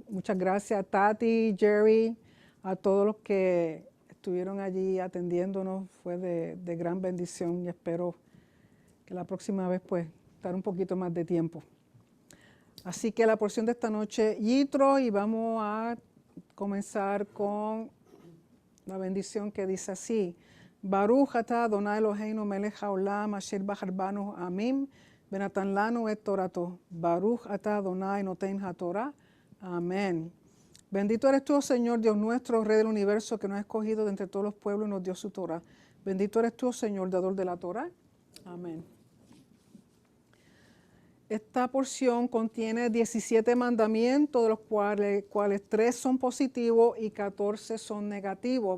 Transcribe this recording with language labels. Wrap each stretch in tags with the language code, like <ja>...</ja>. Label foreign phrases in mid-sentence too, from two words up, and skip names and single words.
<es>Muchas gracias a Tati, Jerry, a todos los que estuvieron allí atendiéndonos. Fue de gran bendición y espero que la próxima vez pues estar un poquito más de tiempo. Así que la porción de esta noche, Yitro, y vamos a comenzar con la bendición que dice así:</es> <he>ברוך אתה אדוני אלוהינו מלך העולם אשר בחר בנו עמים בנתן לנו את תורתו. ברוך אתה אדוני נותן התורה.</he> <es>Amén. Bendito eres tú, oh Señor, Dios nuestro, Rey del universo, que nos ha escogido de entre todos los pueblos y nos dio su Torah. Bendito eres tú, oh Señor, dador de la Torah. Amén. Esta porción contiene 17 mandamientos, de los cuales 3 son positivos y 14 son negativos.</es>